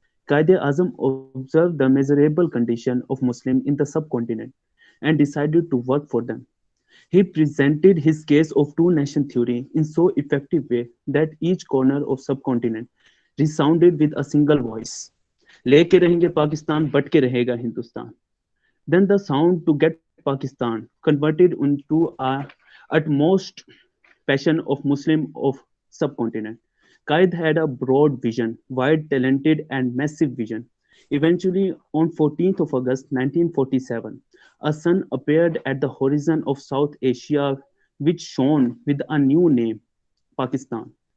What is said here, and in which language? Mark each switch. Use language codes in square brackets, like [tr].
[en] Qaid-e-Azam observed the miserable condition of Muslims in the subcontinent and decided to work for them. He presented his case of two-nation theory in so effective way that each corner of subcontinent resounded with a single voice. [ur] लेके रहेंगे Pakistan, but के रहेगा Hindustan. [en] Then the sound to get Pakistan converted into a utmost passion of Muslim of subcontinent. Qaid had a broad vision, wide, talented, and massive vision. Eventually, on 14th of August 1947, a sun appeared at the horizon of South Asia, which shone with a new name, Pakistan.